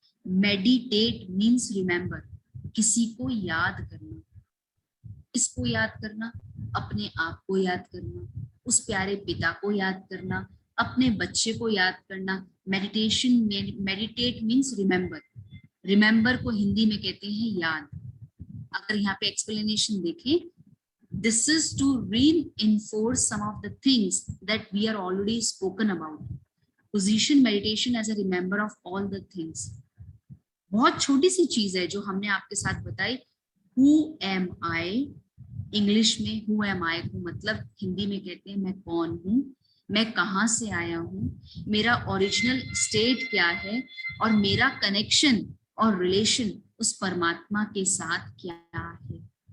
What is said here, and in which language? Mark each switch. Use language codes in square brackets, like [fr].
[en] meditate means remember, [hi] किसी को याद करना। किसको याद करना? अपने आप को याद करना, उस प्यारे पिता को याद करना, अपने बच्चे को याद करना। मेडिटेशन में [en] Meditate means remember. [hi] रिमेंबर को हिंदी में कहते हैं याद। अगर यहाँ पे एक्सप्लेनेशन देखें, [en] This is to reinforce some of the things that we are already spoken about. Position meditation as a remember of all the things. [hi] बहुत छोटी सी चीज है जो हमने आपके साथ बताई. [en] Who am I? [hi] इंग्लिश में [en] who am I [hi] को मतलब हिंदी में कहते हैं मैं कौन हूँ, मैं कहाँ से आया हूँ, मेरा ओरिजिनल स्टेट क्या है और मेरा कनेक्शन और रिलेशन उस परमात्मा के साथ क्या है.